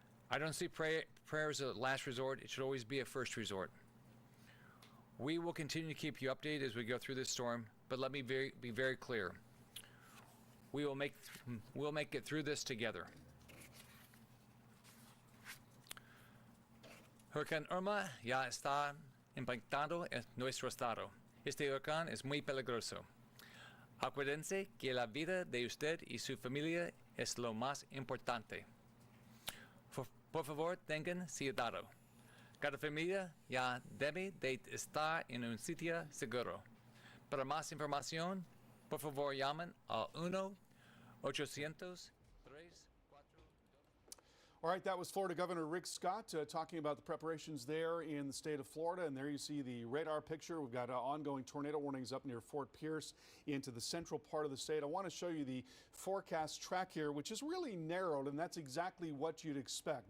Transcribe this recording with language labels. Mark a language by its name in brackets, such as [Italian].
[English] I don't see prayer as a last resort. It should always be a first resort. We will continue to keep you updated as we go through this storm, but let me be very clear. We'll make it through this together. [Spanish] Hurricane Irma ya está impactando en nuestro estado. Este huracán es muy peligroso. Acuérdense que la vida de usted y su familia es lo más importante. Por favor, tengan cuidado. Cada familia ya debe de estar en un sitio seguro. Para más información, por favor, llamen a 1-800-342. [English] All right, that was Florida Governor Rick Scott talking about the preparations there in the state of Florida. And there you see the radar picture. We've got ongoing tornado warnings up near Fort Pierce into the central part of the state. I want to show you the forecast track here, which is really narrowed, and that's exactly what you'd expect.